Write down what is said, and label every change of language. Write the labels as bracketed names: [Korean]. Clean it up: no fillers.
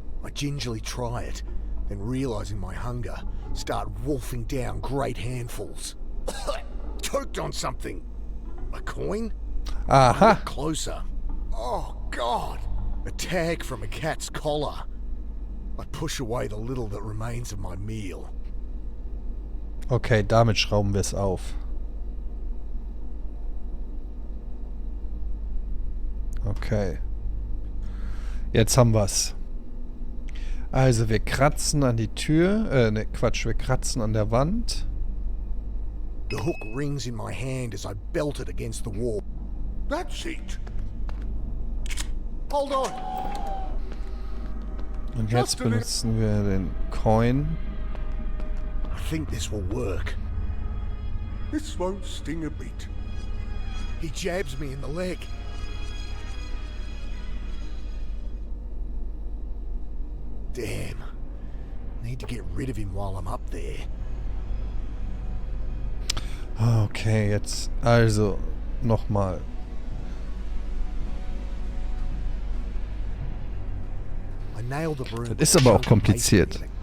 [English] I gingerly try it, then realizing my hunger, start wolfing down great handfuls. Choked on something. A coin? I Aha! look closer. Oh, God! A tag from a cat's collar. I push away the little that remains of my meal. [German] Okay, damit schrauben wir es auf. Okay. Jetzt haben wir's. Also, wir kratzen an die Tür. Ne, Quatsch, wir kratzen an der Wand. [English] The hook rings in my hand as I belt it against the wall. That's it. Hold on! [German] Und jetzt benutzen wir den Coin. [English] I think this will work. This won't sting a bit. He jabs me in the leg. Damn. Need to get rid of him while I'm up there. [German] Okay, jetzt also nochmal. [English] I nailed the broom. [German] Das ist aber auch kompliziert.